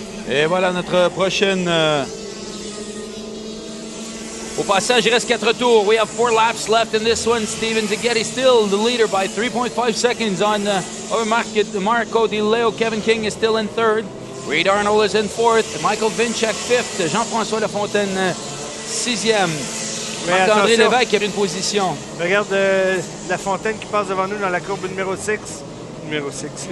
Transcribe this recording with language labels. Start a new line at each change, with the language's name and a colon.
French: Et voilà notre prochaine... Au passage, il reste 4 tours.
English: We have 4 laps left in this one. Steven Zaghetti still the leader by 3.5 seconds on Marco Di Leo. Kevin King is still in third. Reed Arnold is in fourth. Michael Vinchak fifth.
French: Jean-François Lafontaine sixième. Marc-André Lévesque qui a une position. Regarde Lafontaine qui passe devant nous dans la courbe numéro 6. Numéro 6.